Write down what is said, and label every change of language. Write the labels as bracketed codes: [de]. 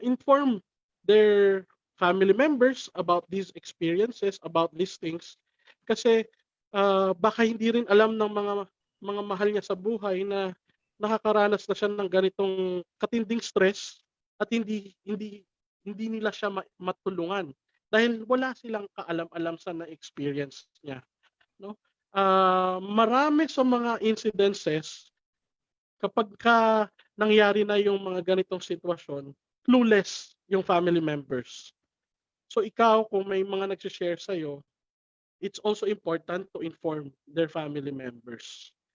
[en] Inform their family members about these experiences, about these things. [tl] Kasi baka hindi rin alam ng mga mahal niya sa buhay na nakakaranas na siya ng ganitong katinding stress at hindi nila siya matulungan dahil wala silang kaalam-alam sa na-experience niya, no? Marami sa mga incidences kapag nangyari na yung mga ganitong sitwasyon, clueless yung family members. [en] So ikaw, [tl] kung may mga nag-share sa'yo, [en] it's also important to inform their family members.